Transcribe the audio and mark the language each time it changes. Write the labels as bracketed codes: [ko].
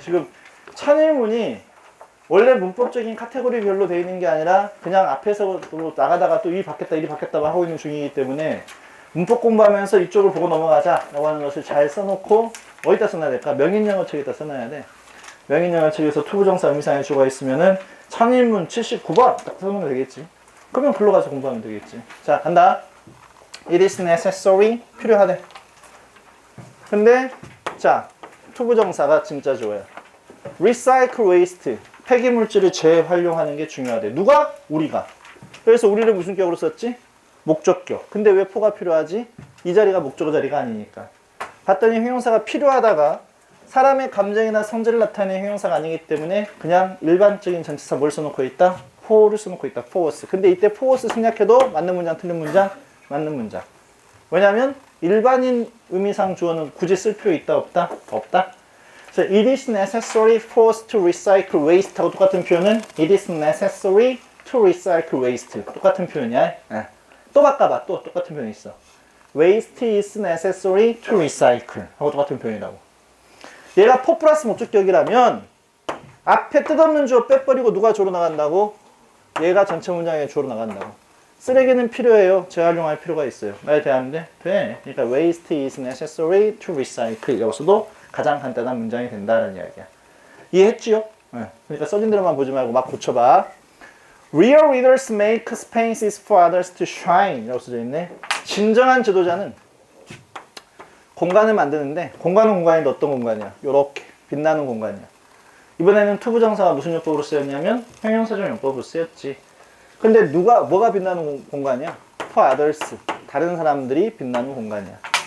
[ko] 지금 천일문이 원래 문법적인 카테고리별로 되어 있는 게 아니라 그냥 앞에서 나가다가 또 이 바뀌었다 이리 바뀌었다 하고 있는 중이기 때문에 문법 공부하면서 이쪽을 보고 넘어가자 라고 하는 것을 잘 써놓고 어디다 써놔야 될까? 명인영어책에다 써놔야 돼. 명인영어책에서 투부정사 의미상의 주어가 있으면은 천일문 79번 딱 써놓으면 되겠지. 그러면 글로 가서 공부하면 되겠지. 자 간다. [en] It is necessary [ko] 필요하대. 근데 자 투부정사가 진짜 좋아요. [en] Recycle waste [ko] 폐기물질을 재활용하는 게 중요하대. 누가? 우리가. 그래서 우리를 무슨 격으로 썼지? 목적격. 근데 왜 포가 필요하지? 이 자리가 목적어 자리가 아니니까. 봤더니 형용사가 필요하다가 사람의 감정이나 성질을 나타내는 형용사가 아니기 때문에 그냥 일반적인 전치사 뭘 써놓고 있다? for를 써놓고 있다. force. 근데 이때 force 생략해도 맞는 문장, 틀린 문장? 맞는 문장. 왜냐면 일반인 의미상 주어는 굳이 쓸 필요 있다? 없다? 없다. [en] It is necessary for us to recycle waste [ko] 하고 똑같은 표현은 [en] It is necessary to recycle waste [ko] 똑같은 표현이야. 또 바꿔봐. 또 똑같은 표현이 있어. [en] Waste is necessary to recycle [ko] 하고 똑같은 표현이라고. 얘가 for 플러스 목적격이라면 앞에 뜻없는 주어 빼버리고 누가 주어로 나간다고? 얘가 전체 문장에 주어로 나간다고. 쓰레기는 필요해요. 재활용할 필요가 있어요. 말 돼야하는데 돼. 그러니까 [en] waste is necessary to recycle [ko] 여기서도 가장 간단한 문장이 된다는 이야기야. 이해했지요? 네. 그러니까 써진 대로만 보지 말고 막 고쳐봐. [en] Real leaders make spaces for others to shine [ko] 라고 써져 있네. 진정한 지도자는 공간을 만드는데 공간은 공간인데 어떤 공간이야? 요렇게 빛나는 공간이야. 이번에는 투부정사가 무슨 용법으로 쓰였냐면 형용사적 용법으로 쓰였지. 근데 뭐가 빛나는 공간이야? [en] For others [ko] 다른 사람들이 빛나는 공간이야.